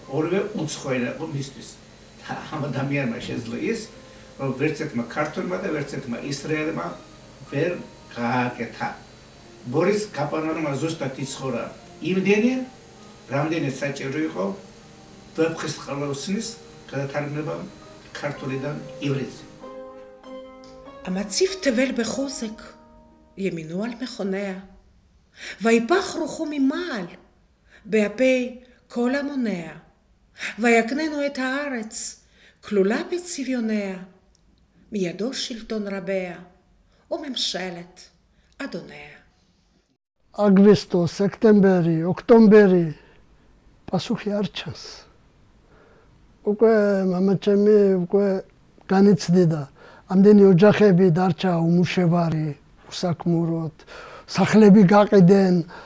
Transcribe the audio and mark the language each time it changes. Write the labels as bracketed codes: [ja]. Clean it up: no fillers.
[ka] ორივე უცხო ენა იყო მისთვის. ამ ადამიანმა შეძლო ის, რომ ვერც ერთმა ქართულმა და ვერც ერთმა ისრაელმა ვერ გააკეთა. ბორის გაპანოვმა ზუსტად იცხოვრა იმდენი, რამდენიც საჭირო იყო ვეფხისტყაოსნის გადათარგმნება ქართულიდან ივრითზე. [he] המציף תבל בחוזק, ימינו על מכוניה, ויפח רוחו ממעל, באפי כל המוניה, ויקננו את הארץ, כלולה בצביוניה, מידו שלטון רביה, וממשלת אדוניה. [ka] აგვისტო, სექტემბერი, ოქტომბერი პასუხი არ ჩანს. უკვე მამაჩემი უკვე განიცდიდა. ამდენი ოჯახები დარჩა უმუშევარი, უსაქმუროდ, სახლები გაყიდენ.